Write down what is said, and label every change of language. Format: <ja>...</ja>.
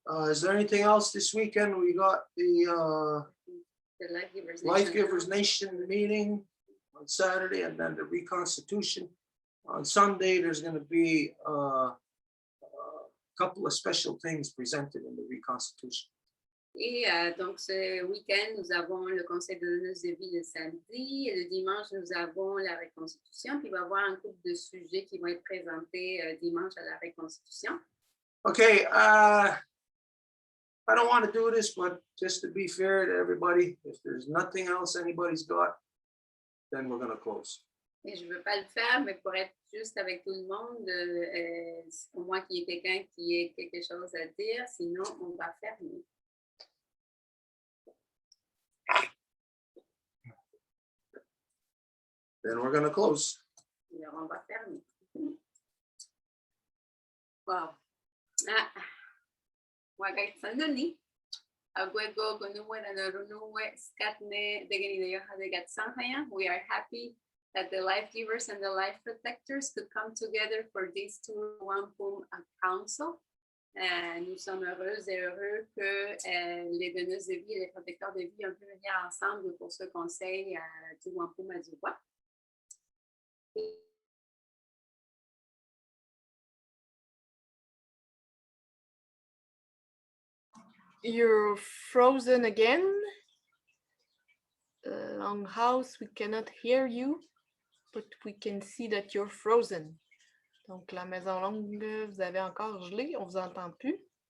<en>Is there anything else this weekend? We got the Life Givers Nation meeting on Saturday, and then the Reconstitution. On Sunday, there's going to be a couple of special things presented in the Reconstitution.</en> <fr>Et donc, ce week-end, nous avons le Conseil de donneuses de vie le samedi. Et le dimanche, nous avons la Reconstitution. Puis il va y avoir un couple de sujets qui vont être présentés dimanche à la Reconstitution.</fr> <en>Okay, I don't want to do this, but just to be fair to everybody, if there's nothing else anybody's got, then we're going to close.</en> <fr>Et je ne veux pas le faire, mais pour être juste avec tout le monde, au moins qu'il y ait quelqu'un qui ait quelque chose à dire, sinon on va fermer.</fr> <en>Then we're going to close.</en> <fr>Alors on va fermer. Wow. Ah, on va être Saint-Denis.</fr> <moh>Agwego, Gununwe, Danarununwe, Skatne, Degenide Yohade Gatsanhaya.</moh> <en>We are happy that the life givers and the life protectors could come together for this Two Wampum Council.</en> <fr>Nous sommes heureuses et heureux que les donneuses de vie et les protecteurs de vie ont pu venir ensemble pour ce conseil à Two Wampum à Voies.</fr> <en>You're frozen again. Longhouse, we cannot hear you, but we can see that you're frozen.</en> <fr>Donc, la maison longue, vous avez encore gelé, on vous entend plus.</fr>